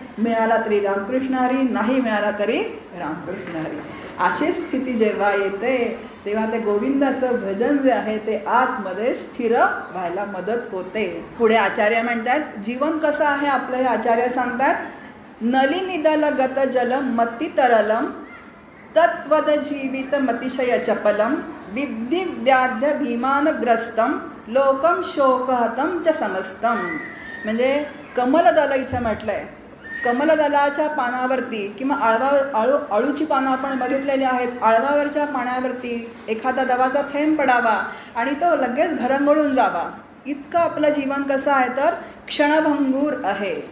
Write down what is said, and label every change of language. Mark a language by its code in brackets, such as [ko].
[mr] मिळाला तरी रामकृष्ण हरी, नाही मिळाला तरी रामकृष्ण हरी. अशी स्थिती जेव्हा येते तेव्हा ते गोविंदाचं भजन जे आहे ते आतमध्ये स्थिर व्हायला मदत होते. पुढे आचार्य म्हणतात, जीवन कसं आहे आपलं हे आचार्य सांगतात. [sa] नलिनिदल गत जलम मती तरलम तत्वद जीवित मतिशय चपलम विद्धि व्याध्य भीमानग्रस्तम लोकम शोकहतम च समस्तम. [mr] म्हणजे कमलदल इथे म्हटलंय. कमलदलाच्या पानावरती किंवा अळूची पानं आपण बघितलेली आहेत. आळवावरच्या पाण्यावरती एखादा दवाचा थेंब पडावा आणि तो लगेच घरंगळून जावा, इतकं आपलं जीवन कसं आहे तर क्षणभंगूर आहे.